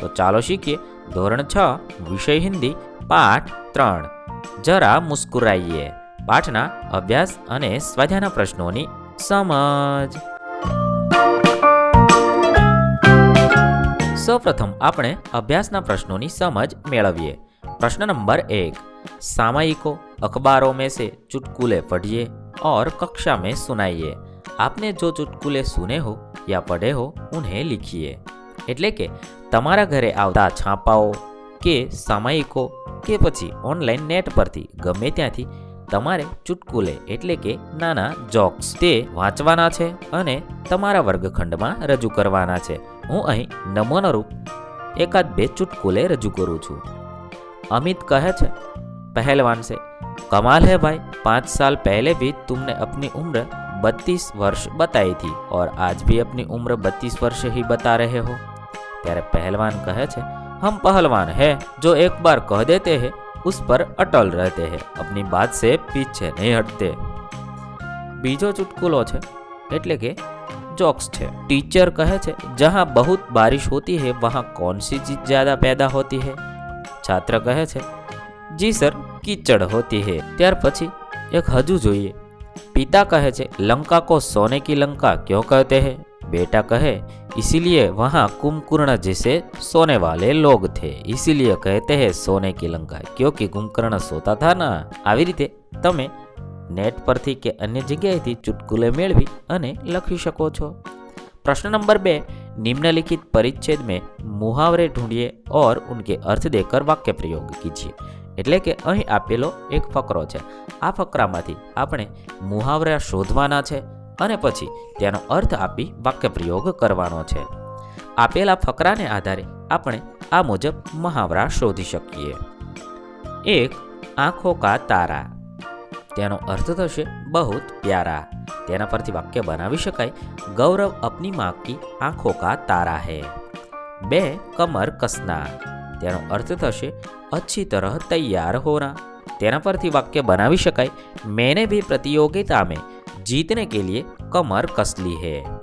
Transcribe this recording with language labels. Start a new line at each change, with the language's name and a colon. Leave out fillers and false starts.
Gujarati: તો ચાલો શીખીએ ધોરણ 6 વિષય હિન્દી પાઠ 3 જરા મુસ્કુરાઈએ। પાઠના અભ્યાસ અને સ્વાધ્યાયના પ્રશ્નોની સમજ। સૌપ્રથમ આપણે અભ્યાસના પ્રશ્નોની સમજ મેળવીએ।
Hindi: प्रश्न नंबर 1, सामयिकों अखबारों में से चुटकुले पढ़िए और कक्षा में सुनाइए। आपने जो चुटकुले सुने हो या पढ़े हो उन्हें लिखिए।
Gujarati: એટલે કે તમારા ઘરે આવતા છાપાઓ કે સામયિકો કે પછી ઓનલાઈન નેટ પરથી ગમે ત્યાંથી તમારે ચુટકુલે એટલે કે નાના જોક્સ તે વાંચવાના છે અને તમારા વર્ગખંડમાં રજૂ કરવાના છે। હું અહીં નમૂનારૂપ એકાદ બે ચુટકુલે રજૂ કરું છું।
Hindi: अमित
Gujarati: कहे छे,
Hindi: पहलवान से, कमाल है भाई, 5 साल पहले भी तुमने अपनी उम्र 32 वर्ष बताई थी और आज भी अपनी उम्र 32 वर्ष ही बता रहे हो।
Gujarati: त्यारे पहलवान कहे छे,
Hindi: हम पहलवान है जो एक बार कह देते हैं उस पर अटल रहते हैं, अपनी बात से पीछे नहीं हटते।
Gujarati: बीजो चुटकुलो छे एटले के जोक्स छे।
Hindi: टीचर
Gujarati: कहे छे,
Hindi: जहाँ बहुत बारिश होती है वहाँ कौन सी चीज ज्यादा पैदा होती है? छात्र
Gujarati: कहे छे,
Hindi: जी सर, कीचड़ होती है।
Gujarati: त्यार पछी एक हजू जोईए।
Hindi: पिता कहे छे, लंका को सोने की लंका क्यों कहते हैं? बेटा कहे, इसीलिए वहाँ कुंभकर्ण जैसे सोने वाले लोग थे, इसीलिए कहते हैं सोने की लंका, क्योंकि कुंभकर्ण सोता था ना।
Gujarati: આવી રીતે તમે નેટ પરથી કે અન્ય જગ્યાએથી ચુટકુલે મેળવી અને લખી શકો છો।
Hindi: प्रश्न नंबर 2, निम्नलिखित परिच्छेद में मुहावरे ढूंढिए और उनके अर्थ देकर वाक्य प्रयोग कीजिए।
Gujarati: એટલે કે અહીં આપેલો એક ફકરો છે। આ ફકરામાંથી આપણે મુહાવરા શોધવાના છે અને પછી તેનો અર્થ આપી વાક્ય પ્રયોગ કરવાનો છે। આપેલા ફકરાને આધારે આપણે આ મુજબ મુહાવરા શોધી શકીએ। 1, આંખો કા તારા, તેનો અર્થ થશે
Hindi: बहुत प्यारा।
Gujarati: તેના પરથી વાક્ય બનાવી શકાય,
Hindi: गौरव अपनी माँ की आंखों का तारा है। 2, कमर कसना,
Gujarati: તેનો અર્થ થશે
Hindi: अच्छी तरह तैयार होना। તેના પરથી વાક્ય બનાવી શકાય, मैंने भी प्रतियोगिता में जीतने के लिए कमर कस ली है।